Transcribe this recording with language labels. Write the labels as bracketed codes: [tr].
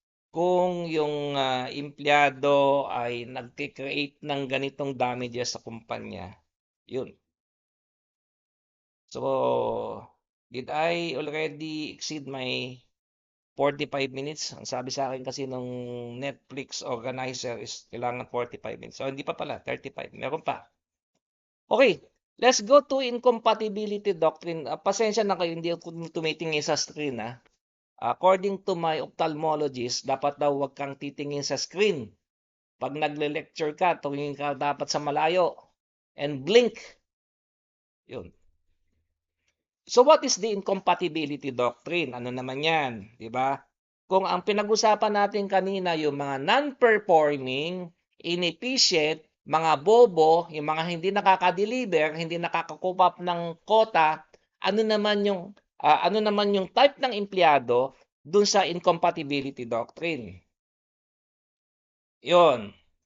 [tl] Kung yung empleyado ay nag-create ng ganitong damages sa kumpanya, yun. [en] So, did I already exceed my 45 minutes? [tl] Ang sabi sa akin kasi nung Netflix organizer is kailangan 45 minutes. So, hindi pa pala, 35. Meron pa. [en] Okay, let's go to incompatibility doctrine. [tl] Pasensya na kayo, hindi ako tumitingin sa screen. [en] According to my ophthalmologist, [tl] dapat daw wag kang titingin sa screen. Pag nagle-lecture ka, tumingin ka dapat sa malayo. [en] And blink. [tl] Yun. [en] So what is the incompatibility doctrine? [tl] Ano naman yan? Diba? Kung ang pinag-usapan natin kanina yung mga non-performing, inefficient, mga bobo, yung mga hindi nakaka-deliver, hindi nakaka-cope up ng quota, ano naman yung type ng empleyado dun sa incompatibility doctrine? Yon.